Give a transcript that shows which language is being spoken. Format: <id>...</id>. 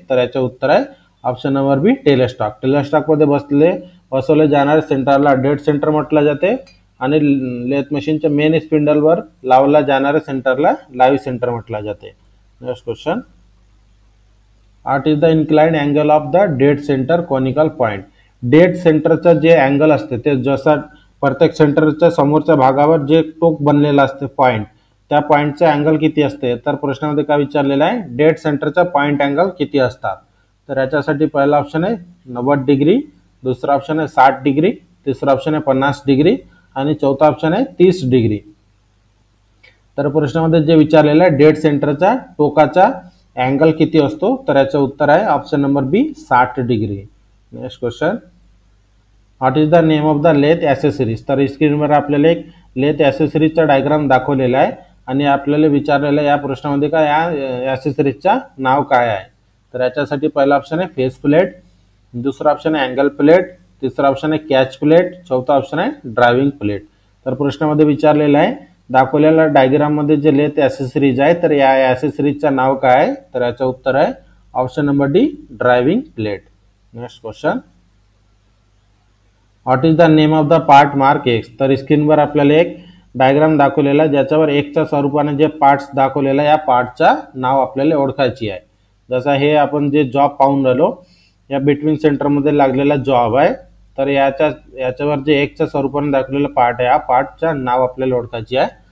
<mr>तर याचे उत्तर आहे ऑप्शन नंबर बी, टेलेस्टॉक. टेलेस्टॉकमध्ये बसवले जाणारे सेंटरला डेड सेंटर म्हटलं जाते आणि लेथ मशीनच्या मेन स्पिंडलवर लावला जाणाऱ्या सेंटरला लाईव्ह सेंटर म्हटलं जाते.</mr> <en>Next question, what is the inclined angle of the dead centre conical point.</en> <mr>Dead सेंटरचं जे अँगल असते ते जसं प्रत्येक सेंटरच्या समोरच्या भागावर जे टोक बनलेलं असते पॉइंट, त्या पॉइंटचा अँगल किती असते. तर प्रश्नामध्ये काय विचारलेलं आहे डेड सेंटरचा पॉइंट अँगल किती असतात. तर याच्यासाठी पहिला ऑप्शन आहे 90 डिग्री, दुसरा ऑप्शन आहे 60 डिग्री, तिसरा ऑप्शन आहे 50 डिग्री आणि चौथा ऑप्शन आहे 30 डिग्री. तर प्रश्नामध्ये जे विचारलेलं आहे डेड सेंटरचा टोकाचा अँगल किती असतो. तर याचं उत्तर आहे option number B, 60 degree.</mr> <en>Next question, what is the name of the lathe accessories.</en> <mr>तर स्क्रीनवर आपल्याला एक लेथ ॲसेसरीजचा डायग्राम दाखवलेला आहे आणि आपल्याला विचारलेलं या प्रश्नामध्ये का या ॲसेसरीजचा नाव काय आहे. तर याच्यासाठी पहिला ऑप्शन आहे फेस प्लेट, दुसरा ऑप्शन आहे अँगल प्लेट, तिसरा ऑप्शन आहे कॅच प्लेट, चौथा ऑप्शन आहे ड्रायव्हिंग प्लेट. तर प्रश्नामध्ये विचारलेलं आहे दाखवलेल्या डायग्राममध्ये जे लेथ ॲसेसरीज आहे तर या ॲसेसरीजचं नाव काय आहे. तर याचं उत्तर आहे option number D, driving plate.</mr> <en>Next question, what is the name of the part mark X.</en> <mr>तर स्क्रीनवर आपल्याला एक डायग्राम दाखवलेला आहे ज्याच्यावर एक्सच्या स्वरूपाने जे पार्ट्स दाखवलेला या पार्टचा नाव आपल्याला ओळखायची आहे. जसा हे आपण जे जॉब पाहून राहिलो या बिटवीन सेंटरमध्ये लागलेला जॉब आहे. तर याच्यावर जे एक्सच्या स्वरूपाने दाखवलेलं पार्ट आहे या पार्टच्या नाव आपल्याला ओळखायची आहे.</mr>